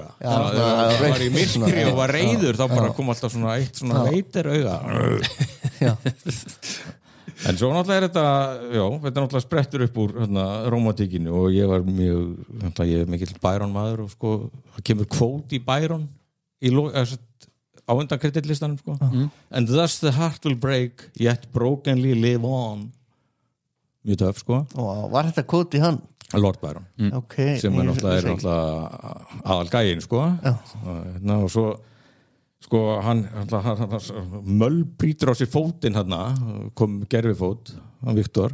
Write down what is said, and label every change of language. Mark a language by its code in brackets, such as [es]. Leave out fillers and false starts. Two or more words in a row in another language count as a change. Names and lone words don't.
[is] Það var í myrkri og var reiður, þá bara kom alltaf svona eitt svona veitir auga. Já. En svo náttúrulega er þetta, þetta er náttúrulega sprettur upp úr rómantíkinu og ég var ég er mikill Byron maður og sko, það kemur kvót í Byron á undan kreditlistanum sko. [en] And thus the heart will break yet brokenly live on. [is] Mjög töf sko. Var þetta kvót í hann? Lord Byron. Okay, sem er náttúrulega aðal gæinn sko. Og svo sko hann mölbrýtur á sér fótinn kom gerfifót hann Viktor.